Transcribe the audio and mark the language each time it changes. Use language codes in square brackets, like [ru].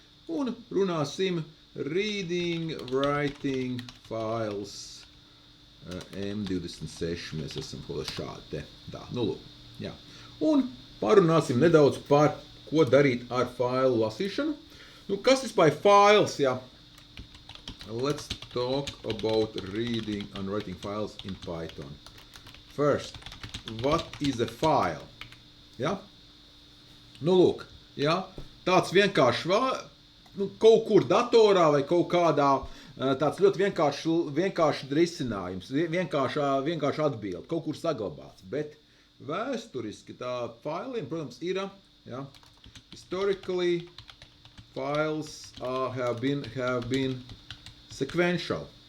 [lv] Un runāsim reading, writing, files, M26, mēs esam kaut kā šādi te. Tā, lūk, jā. Un parunāsim nedaudz par, ko darīt ar failu lasīšanu. Kas vispār ir files, jā? [en] Let's talk about reading and writing files in Python. First, what is a file? Ja? [lv] Lūk, ja? Tāds vienkārši, kaut kur datorā vai kaut kādā, tāds ļoti vienkārši risinājums, vienkārši atbildi, kaut kur saglabāts. Bet vēsturiski tā failiem, protams, ir, ja? [en] Historically, files have been sequential.